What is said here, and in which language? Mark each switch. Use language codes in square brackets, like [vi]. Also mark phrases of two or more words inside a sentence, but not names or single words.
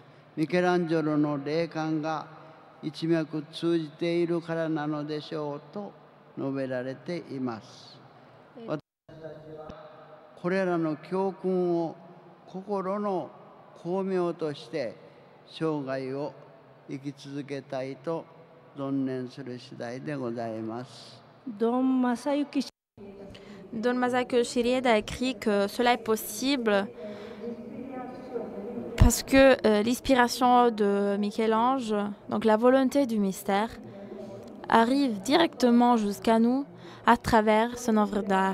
[ja] ミケランジェロの霊感が一脈通じているからなのでしょうと述べられています。私たちはこれらの教訓を心の光明として生涯を生き続けたいと存念する次第でございます。 [fr] Don Masayuki Shirieda a écrit que cela est possible parce que l'inspiration de Michel-Ange, donc la volonté du mystère, arrive directement jusqu'à nous à travers son œuvre d'art.